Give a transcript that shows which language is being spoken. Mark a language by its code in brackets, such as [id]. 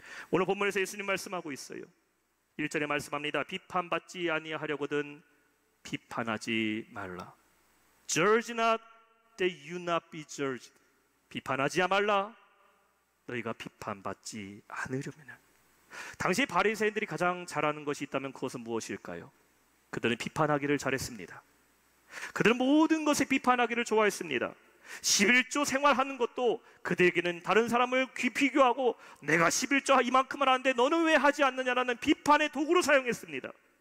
[ko] 오늘 본문에서 예수님 말씀하고 있어요. 1절에 말씀합니다. 비판받지 아니하려거든 비판하지 말라. [en] Judge not that you not be judged. [ko] 비판하지 말라. 너희가 비판받지 않으려면. 당시 바리새인들이 가장 잘하는 것이 있다면 그것은 무엇일까요? 그들은 비판하기를 잘했습니다. 그들은 모든 것에 비판하기를 좋아했습니다. 11조 생활하는 것도 그들에게는 다른 사람을 비교하고 내가 11조 이만큼은 하는데 너는 왜 하지 않느냐라는 비판의 도구로 사용했습니다.